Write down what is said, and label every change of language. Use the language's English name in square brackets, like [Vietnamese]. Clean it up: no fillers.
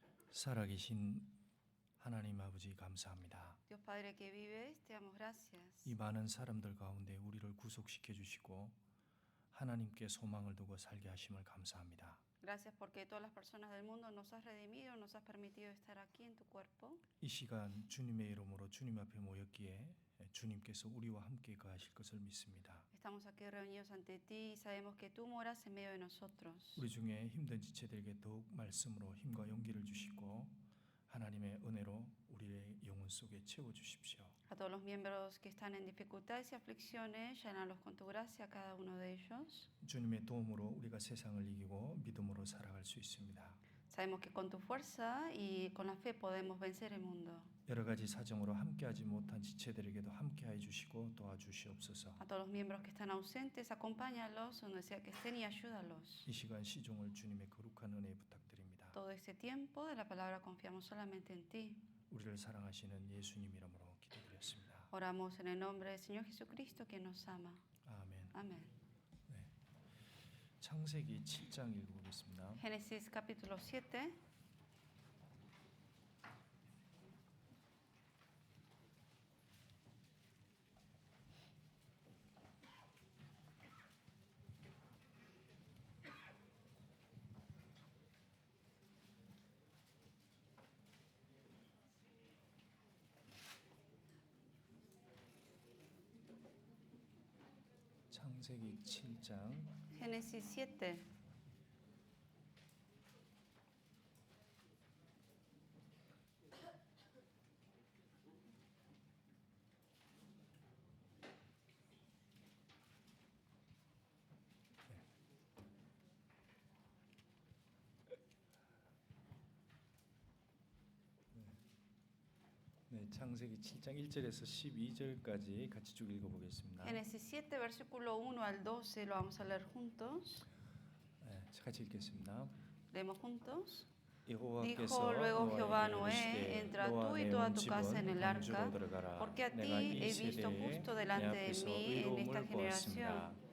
[Korean] 살아계신 하나님 아버지 감사합니다. [Spanish] Dios Padre que vives, te damos gracias. [Korean] 이 많은 사람들 가운데 우리를 구속시켜 주시고 하나님께 소망을 두고 살게 하심을 감사합니다. [Spanish] Gracias porque todas las personas del mundo nos has redimido, nos has permitido estar aquí en tu cuerpo. [Korean] 이 시간 주님의 이름으로 주님 앞에 모였기에 주님께서 우리와 함께 거하실 것을 믿습니다. [Spanish] Estamos aquí reunidos ante ti y sabemos que tú moras en medio de nosotros. [Korean] 우리 중에 힘든 지체들에게 더욱 말씀으로 힘과 용기를 주시고 하나님의 은혜로 우리의 영혼 속에 채워 주십시오. [Spanish] A todos los miembros que están en dificultades y aflicciones, llénalos con tu gracia, cada uno de ellos. [Korean] 주님의 도움으로 우리가 세상을 이기고 믿음으로 살아갈 수 있습니다. [Spanish] Sabemos que con tu fuerza y con la fe podemos vencer el mundo. [Korean] 여러 가지 사정으로 함께하지 못한 지체들에게도 함께해 주시고 도와주시옵소서. [Spanish] A todos los miembros que están ausentes, acompáñalos donde sea que estén y ayúdalos. [Korean] 이 시간 시종을 주님의 거룩한 은혜에 부탁드립니다. [Spanish] Todo este tiempo de la palabra confiamos solamente en ti. [Korean] 우리를 사랑하시는 예수님 이름으로 기도드렸습니다. [Spanish] Oramos en el nombre del Señor Jesucristo que nos ama. [Korean] 아멘. [Spanish] Amén. [Korean] 네. 창세기 7장 읽어보겠습니다. [Spanish] Génesis capítulo 7. [Korean] 창세기 7장 [Spanish] Génesis 7. [Korean] 네, 창세기 7장 1절에서 12절까지 같이 쭉 읽어보겠습니다. [Spanish] Génesis 7, versículo 1 al 12, lo vamos a leer juntos. [Korean] 네, 같이 읽겠습니다. [Spanish] Leemos juntos. Dijo luego Jehová a Noé, entra tú y toda tu casa en el arca, porque a ti he visto justo delante de mí en esta generación.